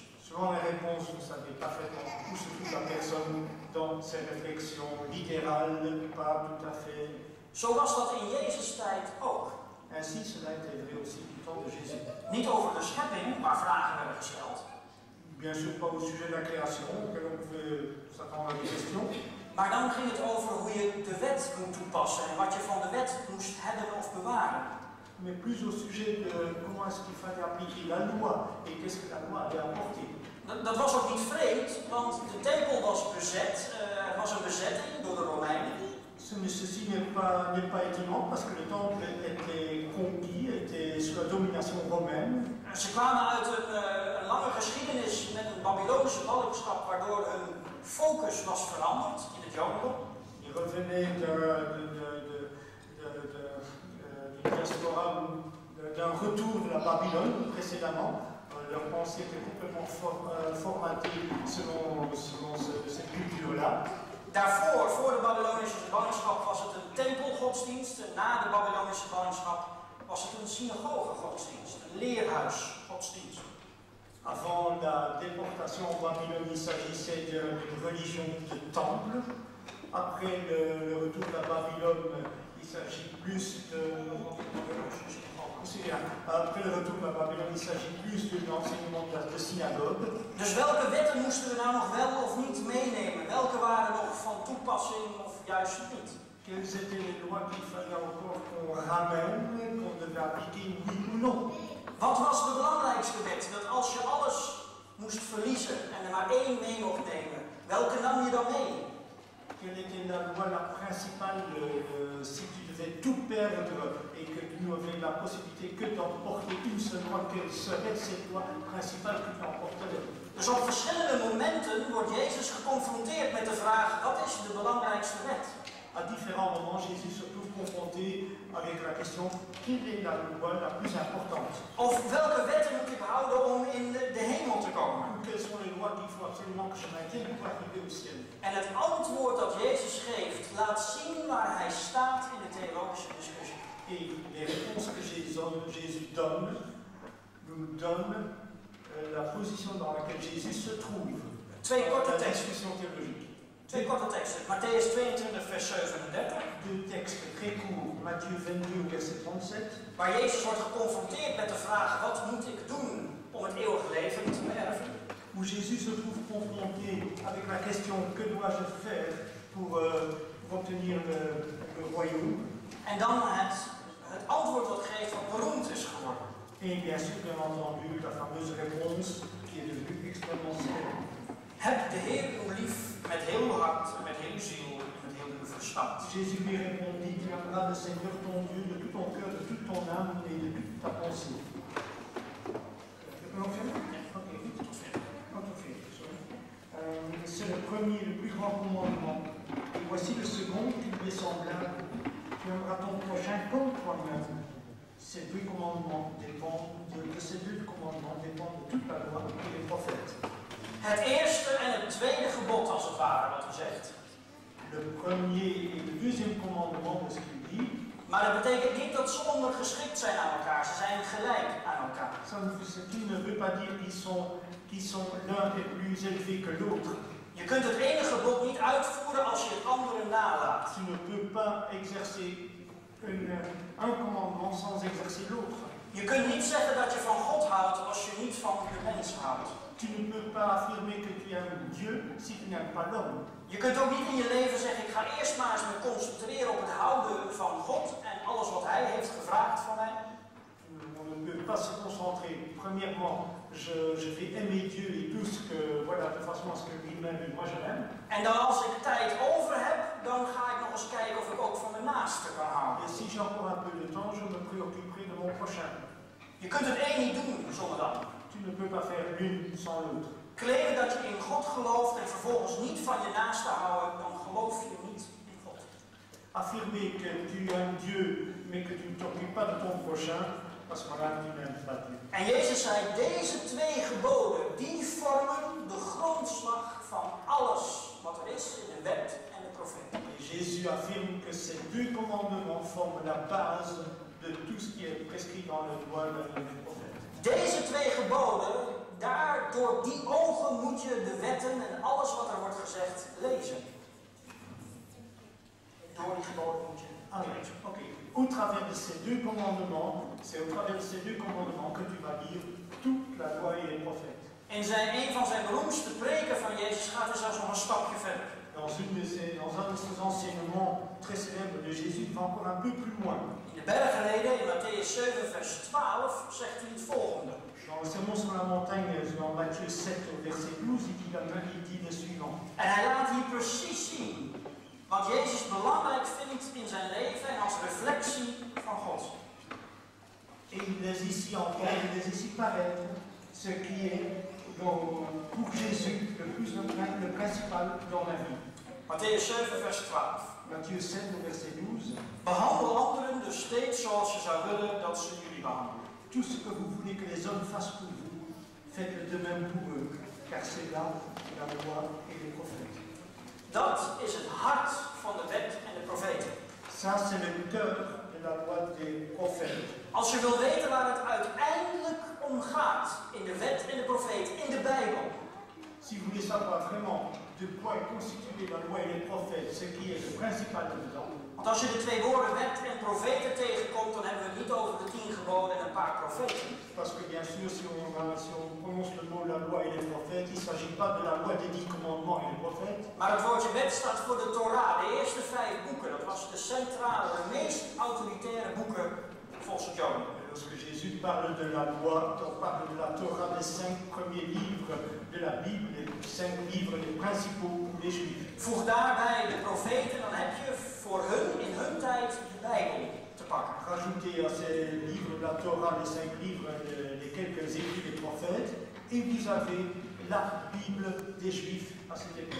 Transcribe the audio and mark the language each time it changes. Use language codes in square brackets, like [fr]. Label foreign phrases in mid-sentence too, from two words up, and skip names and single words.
[fr] Selon les réponses, vous savez parfaitement où se trouve la personne dans ses réflexions littérales, pas tout à fait. [nl] Zo was dat in Jezus' tijd ook. [fr] Ainsi, cela de Jésus. [nl] Niet over de schepping, waar vragen werden gesteld. [fr] Bien sûr, pas au sujet de la création, que l'on peut s'attendre à des questions. [nl] Maar dan ging het over hoe je de wet moet toepassen en wat je van de wet moest hebben of bewaren. [fr] Mais plus au sujet de comment est-ce qu'il fallait appliquer la loi et qu'est-ce que la loi avait apporté. [nl] Dat was ook niet vreemd, want de tempel was bezet, was een bezetting door de Romeinen. [fr] Ceci n'est pas étonnant parce que le temple était conquis, était sous la domination romaine. [nl] Ze kwamen uit een lange geschiedenis met een Babylonische ballingschap waardoor hun focus was veranderd in het Jodendom. [fr] Ils revenaient d'une diaspora, d'un retour de la Babylone précédemment. Leur pensée était complètement formatée selon cette culture-là. [nl] Daarvoor, voor de Babylonische ballingschap, was het een tempelgodsdienst. Na de Babylonische ballingschap was het een synagogegodsdienst, een leerhuisgodsdienst. [fr] Avant la déportation en Babylone, il s'agissait d'une religion de temple. Après le retour de la Babylone, il s'agit plus de... Après le retour de la Babylone, il s'agit plus de l'enseignement de synagogue. [nl] Dus welke wetten moesten we nou nog wel of niet meenemen? Welke waren nog van toepassing of juist niet? [fr] Quelles étaient les lois qu'il fallait encore qu'on ramène, qu'on devait appliquer, oui ou non? [nl] Wat was de belangrijkste wet? Dat als je alles moest verliezen en er maar één mee mocht nemen, welke nam je dan mee? [fr] Quelle était la loi la principale si tu devais tout perdre et que tu n'avais la possibilité que d'emporter une seule loi, quelle serait cette loi principale que tu emporterais? [nl] Dus op verschillende momenten wordt Jezus geconfronteerd met de vraag: wat is de belangrijkste wet? [fr] À différents moments, Jésus se trouve confronté avec la question quelle est la loi la plus importante? [nl] Of welke wetten moet ik houden om in de hemel te komen? [fr] Quelles sont les lois qu'il faut absolument que je maintienne pour arriver au ciel? [nl] En het antwoord dat Jezus geeft laat zien waar hij staat in de theologische discussie. [fr] Et les réponses que Jésus donne nous donnent la position dans laquelle Jésus se trouve. [nl] Twee korte [fr] La [nl] teksten. [fr] discussion théologique. [nl] Twee korte teksten. Matthäus 22, vers 37. [fr] Deux textes très courts, Matthieu 22, verset 37. [nl] Waar Jezus wordt geconfronteerd met de vraag: wat moet ik doen om het eeuwige leven te erven? [fr] Où Jésus se trouve confronté avec la question que dois-je faire pour obtenir le royaume? [nl] En dan het antwoord wat geeft wat beroemd is geworden. [fr] Et bien sûr, bien entendu, la fameuse réponse qui est devenue extrêmement célèbre. [nl] Heb de Heer uw lief met heel uw hart, met heel uw ziel en met heel uw verstand. [fr] Jésus lui répondit, tu aimeras le Seigneur ton Dieu de tout ton cœur, de toute ton âme et de toute ta pensée. C'est le premier, le plus grand commandement. Et voici le second qui lui est semblable. Tu aimeras ton prochain comme toi-même. Ces deux commandements dépendent de ces deux commandements dépendent de toute la loi et les prophètes. [nl] Het eerste en het tweede gebod, als het ware, wat u zegt. [fr] Le premier et le deuxième commandement de ce qu'il dit. [nl] Maar dat betekent niet dat ze ondergeschikt zijn aan elkaar. Ze zijn gelijk aan elkaar. [fr] Ce qui ne veut pas dire qu'ils sont l'un est plus élevé que l'autre. [nl] Je kunt het ene gebod niet uitvoeren als je het andere nalaat. [fr] Tu ne peux pas exercer un commandement sans exercer l'autre. [nl] Je kunt niet zeggen dat je van God houdt als je niet van de mens houdt. [fr] Tu ne peux pas affirmer que tu aimes Dieu si tu n'aimes pas l'homme. [nl] Je kunt ook niet in je leven zeggen: ik ga eerst maar eens me concentreren op het houden van God en alles wat Hij heeft gevraagd van mij. [fr] On ne peut pas se concentrer. Premièrement, je vais aimer Dieu et tout ce que, voilà, de façon à ce que lui-même et moi je l'aime. [nl] En dan als ik tijd over heb, dan ga ik nog eens kijken of ik ook van mijn naaste kan houden. [fr] Et si j'ai encore un peu de temps, je me préoccuperai de mon prochain. [nl] Je kunt het één niet doen zonder dat. [fr] Tu ne peux pas faire l'une sans l'autre. [nl] Claimen dat je in God gelooft en vervolgens niet van je naaste houden, dan geloof je niet in God. [fr] Affirmer que tu aimes Dieu, mais que tu ne t'occupes pas de ton prochain, parce que là, tu n'aimes pas Dieu. [nl] En Jezus zei: deze twee geboden, die vormen de grondslag van alles wat er is in de wet en de profeten. [fr] Et Jésus affirme que ces deux commandements forment la base de tout ce qui est prescrit dans le loi et les prophètes. [nl] Deze twee geboden, door die ogen moet je de wetten en alles wat er wordt gezegd lezen. Door die geboden moet je lezen. Ok. [fr] au travers de ces deux commandements, c'est au travers de ces deux commandements que tu vas lire toute la loi et les prophètes. [nl] En een van zijn beroemdste preken van Jezus gaat er zelfs nog een stapje verder. [fr] Dans un de ces enseignements très célèbres de Jésus, il va encore un peu plus loin. [nl] In de bergreden, in Matthäus 7, vers 12, zegt hij het volgende. [fr] Dans le sermon sur la montagne, dans Matthieu 7, au verset 12, il dit le suivant. [nl] En hij laat hier precies zien wat Jezus belangrijk vindt in zijn leven en als reflectie van God. [fr] Et il laisse ici encore, il laisse ici paraître ce qui est pour Jésus le principal dans la vie. [nl] Matthäus 7, vers 12. [fr] Matthieu 7, au verset 12. [nl] Behandel anderen dus steeds zoals je zou willen dat ze jullie behandelen. [fr] Tout ce que vous voulez que les hommes fassent pour vous, faites-le de même pour eux, car c'est là la loi et les prophètes. [nl] Dat is het hart van de wet en de profeten. [fr] Ça, c'est le cœur de la loi des prophètes. [nl] Als je wil weten waar het uiteindelijk om gaat in de wet en de profeten, in de Bijbel. [fr] Si vous voulez savoir vraiment de quoi est constituée la loi et les prophètes, ce qui est le principal dedans. [nl] Want als je de twee woorden wet en profeten tegenkomt, dan hebben we het niet over de 10 geboden en een paar profeten. [fr] Parce que bien sûr, si on prononce le mot la loi et les prophètes, il ne s'agit pas de la loi des 10 commandements et les prophètes. [nl] Maar het woordje wet staat voor de Torah, de eerste 5 boeken. Dat was de centrale, de meest autoritaire boeken volgens het Jodendom. [fr] Lorsque Jésus parle de la loi, on parle de la Torah, des 5 premiers livres de la Bible, les 5 livres les principaux pour les Juifs. [nl] Voeg daarbij de profeten, dan heb je voor hun, in hun tijd, de Bijbel te pakken. [fr] Rajoutez à ces livres de la Torah, les 5 livres, les quelques écrits des prophètes, et vous avez la Bible des Juifs à cette époque.